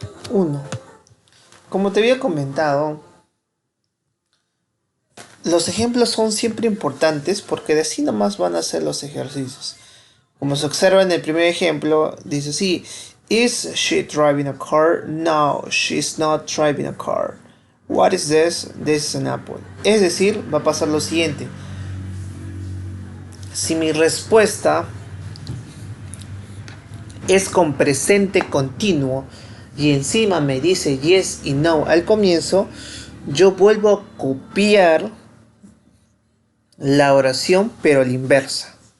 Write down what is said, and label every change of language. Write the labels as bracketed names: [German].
[Spanish] 1. Como te había comentado, los ejemplos son siempre importantes porque de así nomás van a ser los ejercicios. Como se observa en el primer ejemplo, dice así: [English] Is she driving a car? No, she's not driving a car. What is this? This is an apple. [Spanish] Es decir, va a pasar lo siguiente. Si mi respuesta es con presente continuo y encima me dice yes y no al comienzo, yo vuelvo a copiar la oración pero a la inversa.